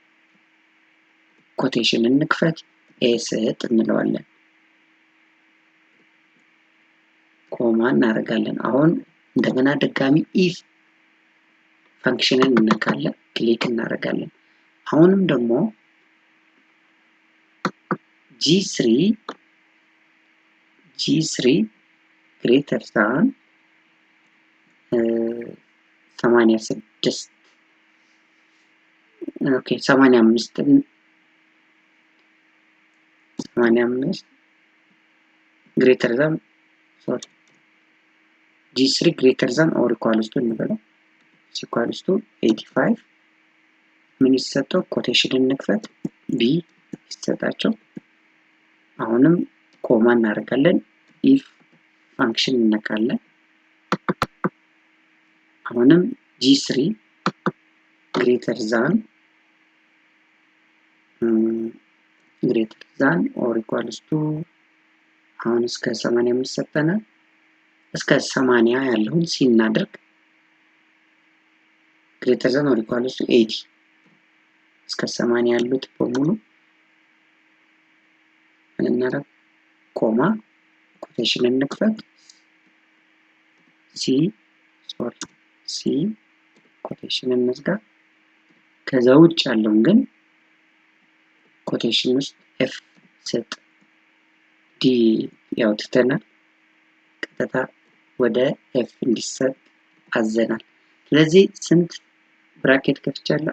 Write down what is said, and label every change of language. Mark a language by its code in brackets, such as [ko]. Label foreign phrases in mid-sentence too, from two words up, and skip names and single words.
[am] ኮቴሽን እንክፈት ስጥ እንለዋለን። ኮማ እናደርጋለን። አሁን እንደገና ድጋሚ [en] if function [am] እንነካለን፣ ክሊክ እናደርጋለን። አሁንም ደግሞ [en] G3 greater than 86 ኦኬ 85 greater than G3 greater than or equals to እንበለው equals to 85 [am] ምን ይሰጠው? ኮቴሽን እንክፈት ቢ ይሰጣቸው። አሁንም ኮማ እናደርጋለን። [en] if function [am] እንነካለን። አሁንም G3 [en] greater than or equals to [am] አሁን እስከ 85 ሰጠናል። እስከ 80 ያለውን ሲናደርግ [en] greater than or equals to 80 [am] እስከ 80 ያሉት በሙሉ እናደርግ ኮማ ኮቴሽን እንክፈት ሲ ኮቴሽን እንዝጋ። ከዛ ውጭ ያለውን ግን ኮቴሽን ውስጥ ኤፍ ሰጥ ዲ ያውጥተናል። ቀጥታ ወደ ኤፍ እንዲሰጥ አዘናል። ስለዚህ ስንት ብራኬት ከፍቻለሁ?